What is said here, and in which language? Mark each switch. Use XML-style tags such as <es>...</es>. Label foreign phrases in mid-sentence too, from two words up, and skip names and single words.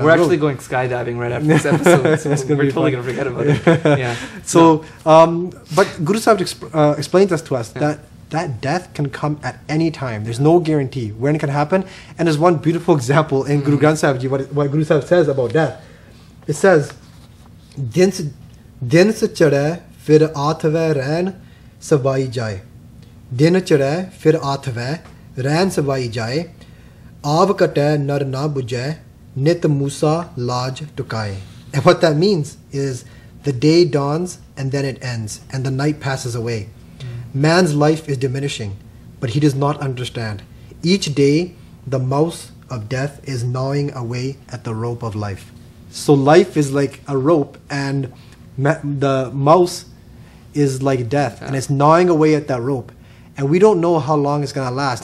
<en>We're actually going skydiving right after this episode, so we're totally going to forget about it. So, but Guru Sahib explains to us that death can come at any time. There's no guarantee when it can happen. And there's one beautiful example in Guru Granth Sahib Ji, what Guru Sahib says about death. It says,</en> <pa>ਦਿਨ ਸੇ ਚੜੇ, ਫਿਰ ਆਥਵੈ ਰੈਨ ਸਵਾਈ ਜਾਏ ਦਿਨ ਚੜ੍ਹੇ ਫਿਰ ਆਥਵੈ ਰੈਨ ਸਵਾਈ ਜਾਏ ਆਵ ਕਟੇ ਨਰ ਨਾ ਬੁਝੇ ਨਿਤ ਮੂਸਾ ਲਾਜ ਟੁਕਾਏ.</pa> <en>And what that means is the day dawns and then it ends, and the night passes away. Man's life is diminishing, but he does not understand. Each day the mouse of death is gnawing away at the rope of life. So life is like a rope, and the mouse is like death, and it's gnawing away at that rope, and we don't know how long it's going to last.</en>